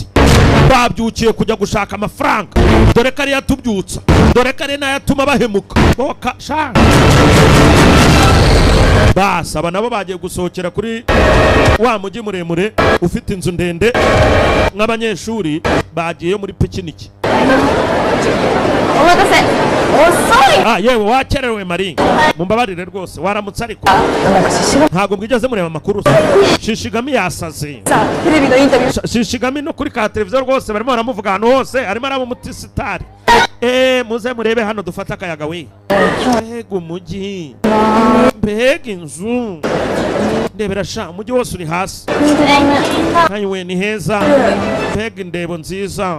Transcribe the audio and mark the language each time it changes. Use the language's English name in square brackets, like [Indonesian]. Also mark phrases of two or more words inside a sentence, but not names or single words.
[Kinyarwanda] Babyukiye kujya gushaka amafaranga. Dore kari yatubyutsa. Dore kari nayatuma bahemuka. Boka sha. Basa aba nabo bagiye gusohokera kuri wa mujyi muremure ufite inzu ndende nk'abanyeshuri bagiye muri pikiniki. [Japanese] お待たせ。遅い。 [Kinyarwanda] Ah yewe wakerewe Mari. Mumbabarire rwose waramutse ariko. [Japanese] なんかシシガミ [Kinyarwanda] Ntabwo mwigeze mureba amakuru. Shishigami yasaze. [Japanese] さ、テレビのインタビュー。 [Kinyarwanda] Shishigami no kuri ka televiziyo rwose barimo baramuvuga ahantu hose arimo araba umutisitari. Muze murebe hano dufata akayaga we. Mbega umujyi. Mbega inzu. Ndebera sha umujyi wose uri hasi. Hayiwe ni heza. Mbega indebo nziza.